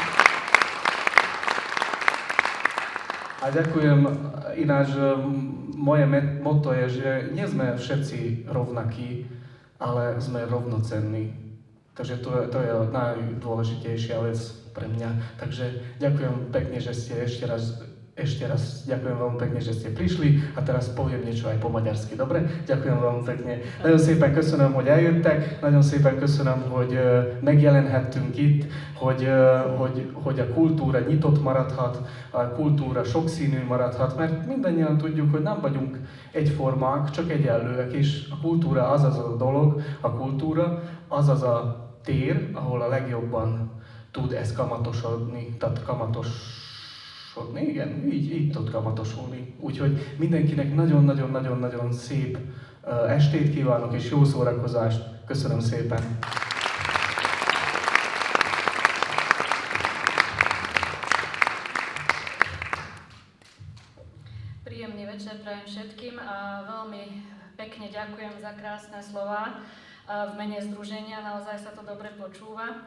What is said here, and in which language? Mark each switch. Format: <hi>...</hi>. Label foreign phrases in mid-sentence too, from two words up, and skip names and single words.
<sk>A ďakujem ináč, moje motto je, že nie sme všetci rovnakí, ale sme rovnocenní. Takže to je najdôležitejšia vec pre mňa. Takže ďakujem pekne, že ste ešte raz ďakujem vám pekne, že ste prišli a teraz poviem niečo aj po maďarsky, dobre? Ďakujem vám pekne.</sk> <hu>Nagyon szépen köszönöm, hogy eljöttek, nagyon szépen köszönöm, hogy megjelenhettünk itt, hogy a kultúra nyitott maradhat, a kultúra sokszínű maradhat, mert mindannyian tudjuk, hogy nem vagyunk egyformák, csak egyenlőek, és a kultúra az a dolog, a kultúra az a tér, ahol a legjobban tud ez kamatosodni, tehát igen, így tud kamatosulni. Úgyhogy mindenkinek nagyon-nagyon-nagyon-nagyon szép estét kívánok és jó szórakozást. Köszönöm szépen!</hu> <sk>Príjemný večer prajem všetkým a veľmi pekne ďakujem za krásne slová v mene združenia, naozaj sa to dobre počúva.</sk>